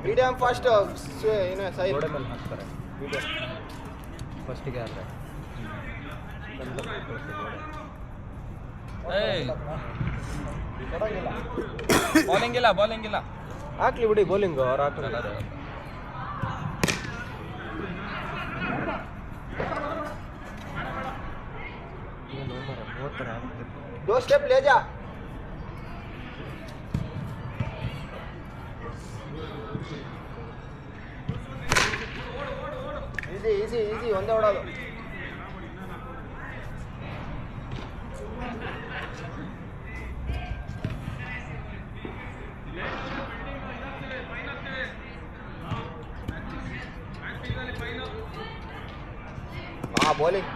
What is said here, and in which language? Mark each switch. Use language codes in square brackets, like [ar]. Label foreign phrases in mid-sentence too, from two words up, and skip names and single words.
[en] medium fast ಏನು ಸೈಡ್ [kn] ಗೋಡೆ ಮೇಲೆ ಹಾಕ್ತಾರೆ ಫಸ್ಟಿಗೆ ಆದರೆ ಬೌಲಿಂಗ್ ಇಲ್ಲ ಹಾಕ್ಲಿ ಬಿಡಿ ಬೌಲಿಂಗು ಅವ್ರು ಹಾಕ್ತಾರೆ. [hi] दो स्टेप ले जा. [kn] ಈಸಿ ಒಂದೇ ಹೊಡೋದು. ಹಾಂ ಬೌಲಿಂಗ್